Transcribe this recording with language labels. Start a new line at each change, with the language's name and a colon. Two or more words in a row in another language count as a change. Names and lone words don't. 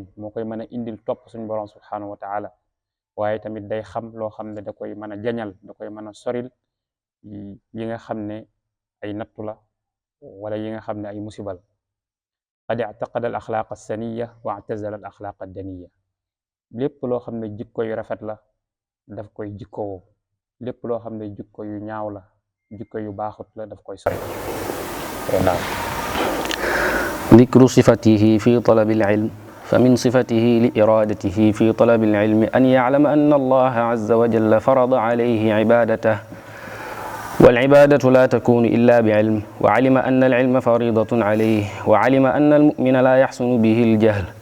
Wolof: moo koy mën a indil topp suñ borom subhanahu wa taala waaye tamit day xam loo xam ne da koy mën a jañal da koy mën a soril yi nga xam ne ay nattu la wala yi nga xam ne ay musibal
Arabic: قد اعتقد الأخلاق السنية واعتزل الأخلاق الدنية
Wolof: lépp loo xam ne jikko yu rafet la daf koy jikkowoo lépp loo xam ne jikko yu ñaaw la jikko yu baaxut la daf koy sori naam
Arabic: ذكر صفته في طلب العلم فمن صفته لإرادته في طلب العلم أن يعلم أن الله عز وجل فرض عليه عبادته والعبادة لا تكون إلا بعلم وعلم أن العلم فريضة عليه وعلم أن المؤمن لا يحسن به الجهل